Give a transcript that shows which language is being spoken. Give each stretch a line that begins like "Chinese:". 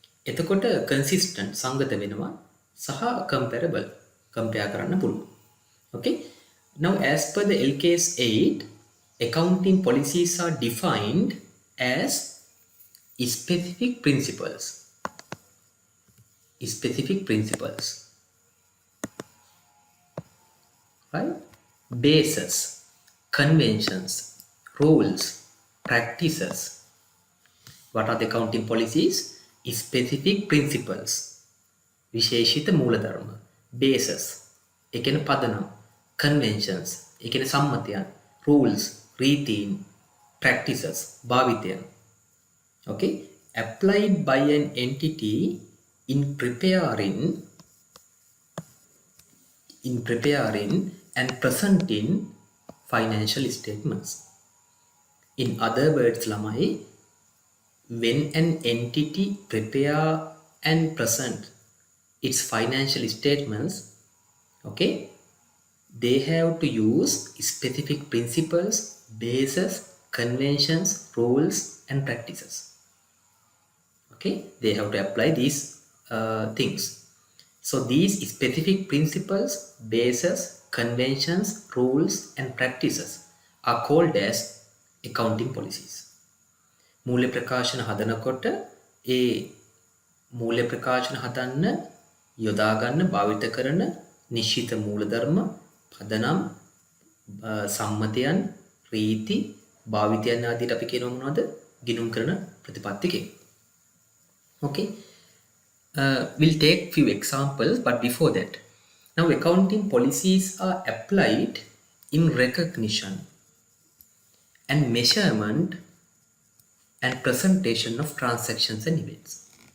Sinhala: එතකොට consistent සංගත වෙනවා සහ comparable compare කරන්න පුළුවන්.
English: Okay, now as per the LKAS 8, accounting policies are defined as specific principles. Specific principles, right? Bases, conventions, rules, practices. What are the accounting policies? Specific principles.
Sinhala: විශේෂිත මූලධර්ම. Bases, ඒ කියන්නේ පදනම්. Conventions, ඒ කියන්නේ සම්මතයන්. Rules, රීතීන්.
English: Practices, භාවිතයන්. Okay, applied by an entity in preparing and presenting financial statements. In other words, lamai, when an entity prepare and present its financial statements, okay, they have to use specific principles, bases, conventions, rules and practices. Okay, they have to apply these things. So these specific principles, bases, conventions, rules and practices are called as accounting policies.
Sinhala: මූල්‍ය ප්‍රකාශන හදනකොට ඒ මූල්‍ය ප්‍රකාශන හදන්න යොදා ගන්න භාවිත කරන නිශ්චිත මූලධර්ම, පදනම්, සම්මතයන්, රීති, භාවිතයන් ආදියට අපි කියනවා මොනවද? ගිණුම් කරන ප්‍රතිපත්ති කියලා.
English: Okay, we'll take few examples, but before that, now accounting policies are applied in recognition and measurement and presentation of transactions and events.